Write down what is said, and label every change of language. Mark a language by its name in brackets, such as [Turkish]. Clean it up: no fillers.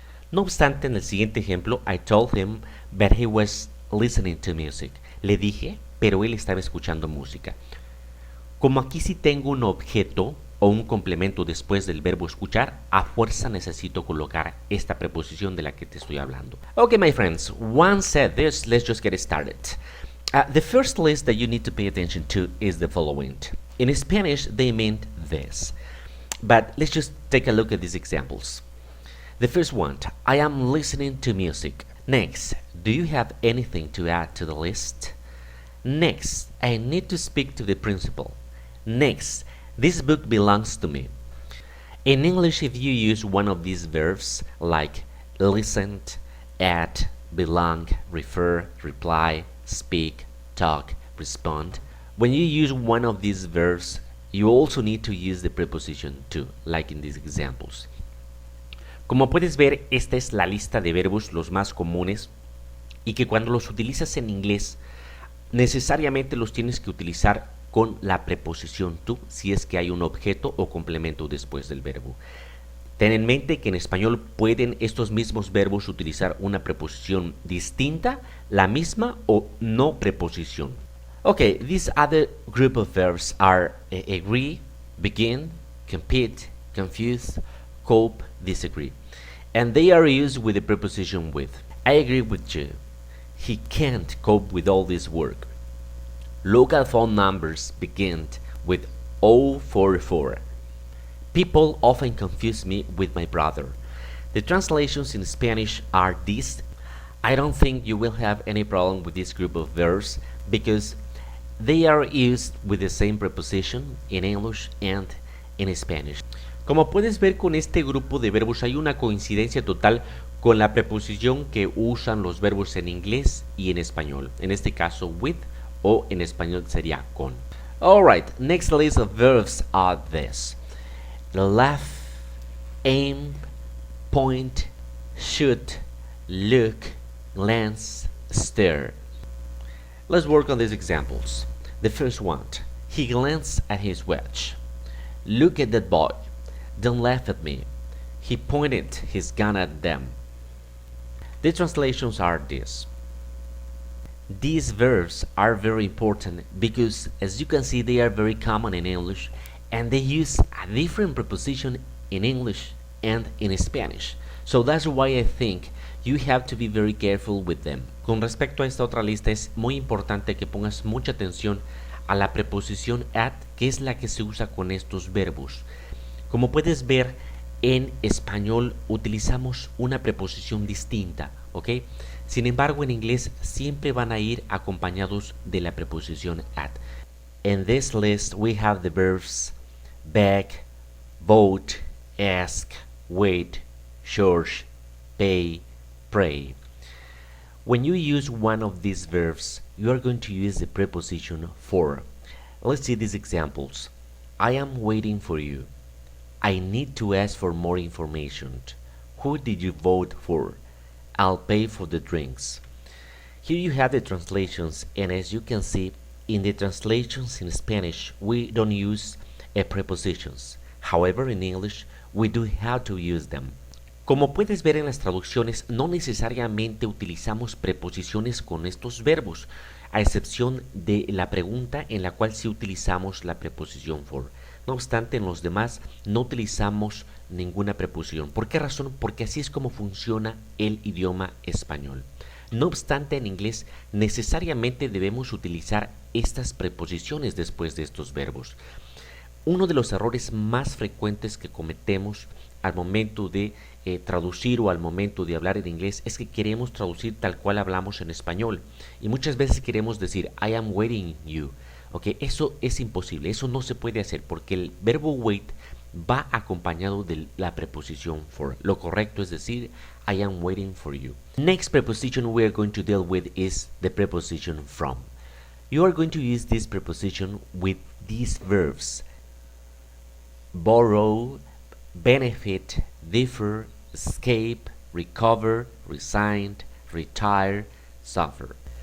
[Spanish] No obstante, en el siguiente ejemplo, [English] I told him, but he was listening to music. [Spanish] Le dije, pero él estaba escuchando música. Como aquí sí tengo un objeto o un complemento después del verbo escuchar, a fuerza necesito colocar esta preposición de la que te estoy hablando. [English] Okay, my friends, once said this, let's just get started. The first list that you need to pay attention to is the following. In Spanish, they meant this. But let's just take a look at these examples. The first one, I am listening to music. Next, do you have anything to add to the list? Next, I need to speak to the principal. Next, this book belongs to me. In English, if you use one of these verbs like listen, add, belong, refer, reply, speak, talk, respond, when you use one of these verbs, you also need to use the preposition to, like in these examples. [Spanish] Como puedes ver, esta es la lista de verbos los más comunes y que cuando los utilizas en inglés, necesariamente los tienes que utilizar con la preposición to si es que hay un objeto o complemento después del verbo. Ten en mente que en español pueden estos mismos verbos utilizar una preposición distinta, la misma o no preposición. [English] Okay, these other group of verbs are agree, begin, compete, confuse, cope, disagree. And they are used with the preposition with. I agree with you. He can't cope with all this work. Local phone numbers begin with 044. People often confuse me with my brother. The translations in Spanish are these. I don't think you will have any problem with this group of verbs because they are used with the same preposition in English and in Spanish. [Spanish] Como puedes ver, con este grupo de verbos hay una coincidencia total con la preposición que usan los verbos en inglés y en español. En este caso, with, o en español sería con. [English] Alright, next list of verbs are this. Laugh, aim, point, shoot, look, glance, stare. Let's work on these examples. The first one, he glanced at his watch. Look at that boy. Don't laugh at me. He pointed his gun at them. The translations are this. These verbs are very important because, as you can see, they are very common in English and they use a different preposition in English and in Spanish. So that's why I think you have to be very careful with them. [Spanish] Con respecto a esta otra lista, es muy importante que pongas mucha atención a la preposición at, que es la que se usa con estos verbos. Como puedes ver, en español utilizamos una preposición distinta, ¿ok? Sin embargo, en inglés siempre van a ir acompañados de la preposición at. [English] In this list, we have the verbs beg, vote, ask, wait, search, pay, pray. When you use one of these verbs, you are going to use the preposition for. Let's see these examples. I am waiting for you. I need to ask for more information. Who did you vote for? I'll pay for the drinks. Here you have the translations, and as you can see, in the translations in Spanish, we don't use prepositions. However, in English, we do have to use them. [Spanish] Como puedes ver en las traducciones, no necesariamente utilizamos preposiciones con estos verbos, a excepción de la pregunta en la cual sí utilizamos la preposición for. No obstante, en los demás no utilizamos ninguna preposición. ¿Por qué razón? Porque así es como funciona el idioma español. No obstante, en inglés necesariamente debemos utilizar estas preposiciones después de estos verbos. Uno de los errores más frecuentes que cometemos al momento de traducir o al momento de hablar en inglés es que queremos traducir tal cual hablamos en español. Y muchas veces queremos decir [English] I am waiting you. [Spanish] Okay, eso es imposible, eso no se puede hacer porque el verbo wait va acompañado de la preposición for. Lo correcto es decir [English] I am waiting for you. Next preposition we are going to deal with is the preposition from. You are going to use this preposition with these verbs: borrow, benefit, differ, escape, recover, resign, retire, suffer.